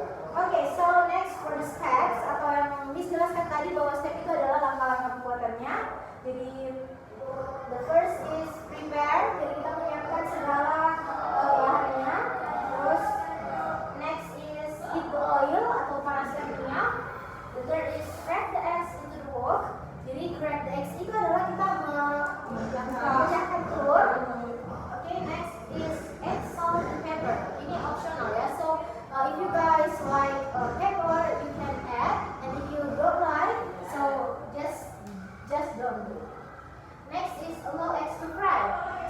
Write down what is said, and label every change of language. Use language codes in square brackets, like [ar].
[en] Okay, so next for the steps [id] atau yang Miss jelaskan tadi bahwa step itu adalah langkah-langkah pembuatannya. Jadi [en] the first is prepare. [id] Jadi kita menyiapkan segala bahannya. Terus [en] next is heat the oil [id] atau panaskan minyak. [en] The third is crack the eggs into the wok. [id] Jadi [en] crack the eggs [id] itu adalah kita memecahkan telur. [en] Okay, next is add salt and pepper. [id] Ini optional ya. [en] So if you guys like pepper, you can add, and if you don't like, so just don't do. Next is allow eggs to fry.